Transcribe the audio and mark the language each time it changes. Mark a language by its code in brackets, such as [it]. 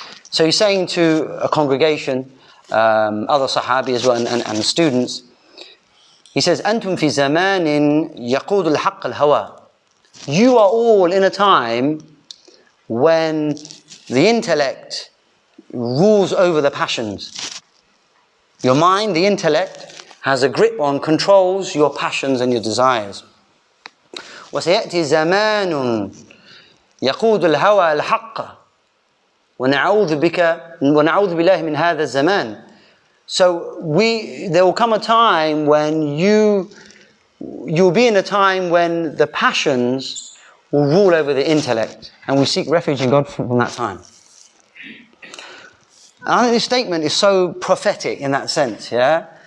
[en] So he's saying to a congregation, other Sahabi as well, and students, he says, [ar] أنتم في زمان يقود الحق الهوى. [en] You are all in a time when the intellect rules over the passions. Your mind, the intellect, has a grip on, controls your passions and your desires. [ar] وسيأتي زمان يقود الهوى الحق ونعوذ بالله من هذا الزمان. [en] So there will come a time when you'll be in a time when the passions will rule over the intellect, and we seek refuge in God from that time. And I think this statement is so prophetic in that sense, yeah?